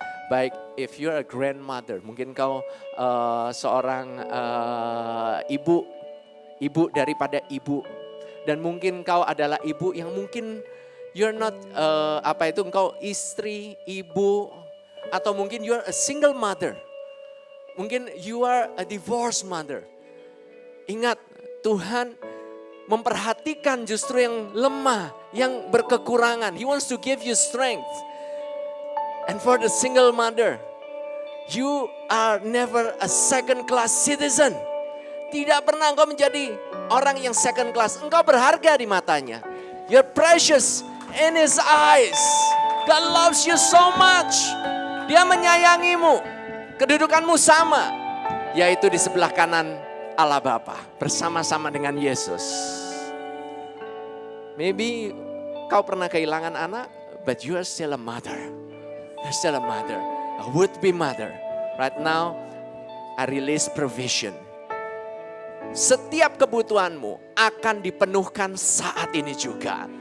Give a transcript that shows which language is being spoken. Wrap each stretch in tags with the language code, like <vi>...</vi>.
<id>Baik,</id> <en>if you're a grandmother,</en> <id>mungkin kau seorang ibu daripada ibu, dan mungkin kau adalah ibu yang mungkin</id> <en>you're not</en> <id>engkau istri, ibu, atau mungkin</id> <en>you're a single mother,</en> <id>mungkin</id> <en>you are a divorced mother.</en> <id>Ingat, Tuhan memperhatikan justru yang lemah, yang berkekurangan.</id> <en>He wants to give you strength. And for the single mother, you are never a second class citizen.</en> <id>Tidak pernah engkau menjadi orang yang</id> <en>second class.</en> <id>Engkau berharga di matanya.</id> <en>You're precious in His eyes. God loves you so much.</en> <id>Dia menyayangimu. Kedudukanmu sama, yaitu di sebelah kanan Allah Bapa bersama-sama dengan Yesus.</id> <en>Maybe</en> <id>kau pernah kehilangan anak,</id> <en>but you are still a mother. You're still a mother, a would-be mother. Right now, I release provision.</en> <id>Setiap kebutuhanmu akan dipenuhkan saat ini juga.</id>